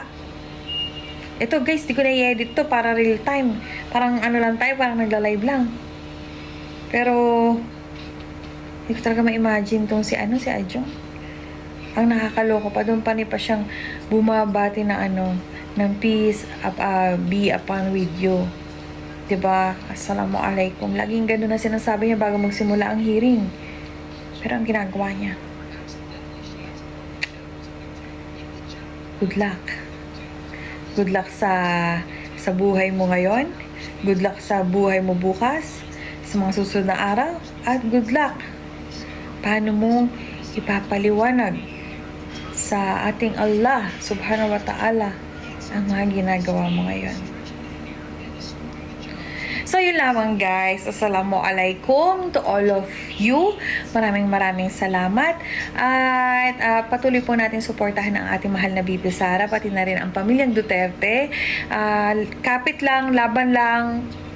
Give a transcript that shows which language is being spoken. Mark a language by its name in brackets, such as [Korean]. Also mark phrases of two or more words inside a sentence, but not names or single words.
[Filipino] Ito guys, di ko na i-edit to para [English] real time. [Filipino] Parang lang tayo, parang nagla-live lang. Pero hindi ko talaga ma-imagine tong si Adjong. Ang nakakaloko pa, doon pa siyang bumabati na ng [English] peace be upon with you. [Filipino] Diba? Assalamualaikum. Laging gano'n na sinasabi niya bago magsimula ang hearing. Pero ang ginagawa niya, [English] good luck. Good luck [Filipino] sa buhay mo ngayon. [English] Good luck [Filipino] sa buhay mo bukas, sa mga susunod na araw. At [English] good luck [Filipino] paano mo ipapaliwanag sa ating [Arabic] الله سبحانه وتعالى [Filipino] ang mga ginagawa mo ngayon. So, yun lamang guys. [English] Assalamualaikum to all of you. [Filipino] Maraming salamat. At patuloy po natin suportahan ang ating mahal na BP Sara, pati na rin ang pamilyang Duterte. Kapit lang, laban lang.